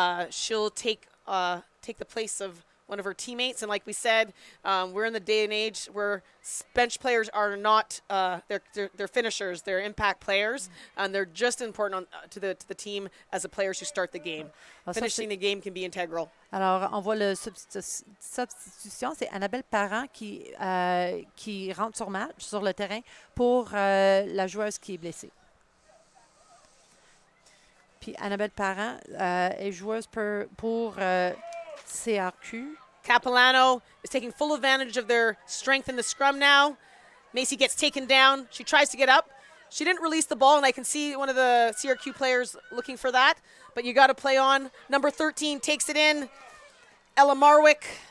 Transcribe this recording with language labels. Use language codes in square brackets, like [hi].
[en] She'll take the place of one of her teammates, and like we said, we're in the day and age where bench players are not they're finishers, they're impact players, and they're just important to the team as the players who start the game. Finishing the game can be integral. [fr] Alors, on voit le substitution, c'est Annabelle Parent qui rentre sur le terrain pour la joueuse qui est blessée. Puis Annabelle Parent est joueuse pour CRQ. [en] Capilano is taking full advantage of their strength in the scrum now. Macy gets taken down. She tries to get up, She didn't release the ball, and I can see one of the CRQ players looking for that, but you got to play on. Number 13 takes it in. Ella Marwick.